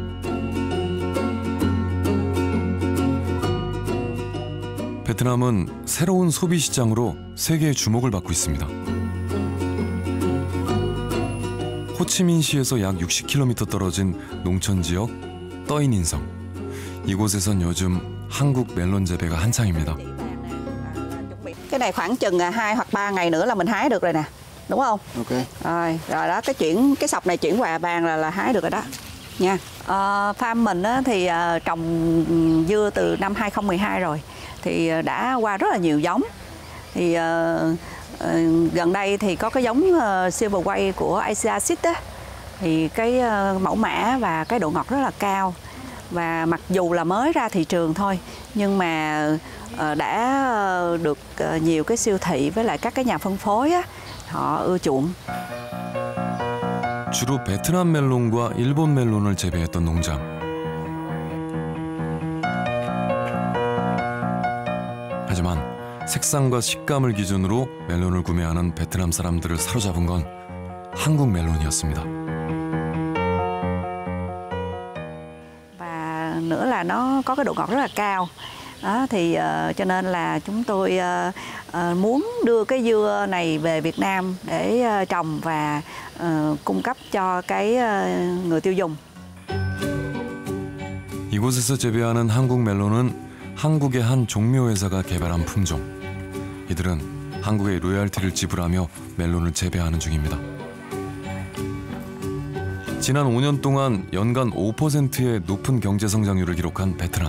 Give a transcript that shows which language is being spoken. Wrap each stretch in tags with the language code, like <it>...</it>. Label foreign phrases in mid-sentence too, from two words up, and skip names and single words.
<ko>베트남은 새로운 소비 시장으로 세계의 주목을 받고 있습니다. 호치민시에서 약 60km 떨어진 농촌 지역 떠인인성. 이곳에선 요즘 한국 멜론 재배가 한창입니다.</ko> <vi>Cái này khoảng chừng 2 hoặc 3 ngày nữa là mình hái được rồi nè. Đúng không? Ok. Rồi đó, cái sọc này chuyển qua bàn là hái được rồi đó nha. Farm mình thì trồng dưa từ năm 2012 rồi, thì đã qua rất là nhiều giống. Thì gần đây thì có cái giống Silver Way của Asia Seed á, thì cái mẫu mã và cái độ ngọt rất là cao. Và mặc dù là mới ra thị trường thôi, nhưng mà đã được nhiều cái siêu thị với lại các cái nhà phân phối á, họ ưa chuộng.</vi> <ko>주로 베트남 멜론과 일본 멜론을 재배했던 농장. 하지만 색상과 식감을 기준으로 멜론을 구매하는 베트남 사람들을 사로잡은 건 한국 멜론이었습니다.</ko> <vi>Và nữa là nó có cái độ ngọt rất là cao. Đó, thì cho nên là chúng tôi muốn đưa cái dưa này về Việt Nam để trồng và cung cấp cho cái người tiêu dùng.</vi> <ko>이곳에서 재배하는 한국 멜론은 한국의 한 종묘회사가 개발한 품종. 이들은 한국에 로열티를 지불하며 멜론을 재배하는 중입니다. 지난 5년 동안 연간 5%의 높은 경제 성장률을 기록한 베트남.</ko>